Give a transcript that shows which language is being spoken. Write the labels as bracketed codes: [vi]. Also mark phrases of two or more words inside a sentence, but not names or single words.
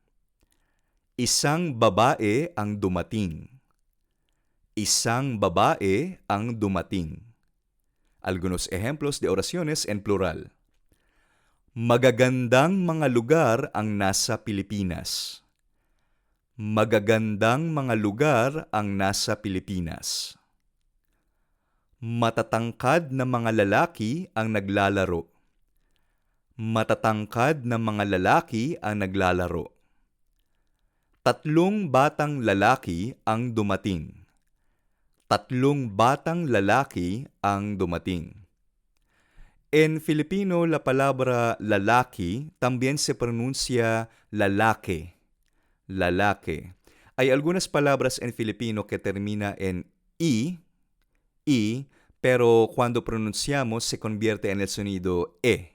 [tl] Isang babae ang dumating. Isang babae ang dumating. [es] Algunos ejemplos de oraciones en plural. [tl] Magagandang mga lugar ang nasa Pilipinas. Magagandang mga lugar ang nasa Pilipinas. Matatangkad na mga lalaki ang naglalaro. Matatangkad na mga lalaki ang naglalaro. Tatlong batang lalaki ang dumating. Tatlong batang lalaki ang dumating. [es] En Filipino, la palabra lalaki también se pronuncia lalaki. lalaki. Hay algunas palabras en Filipino que termina en i, pero cuando pronunciamos se convierte en el sonido e.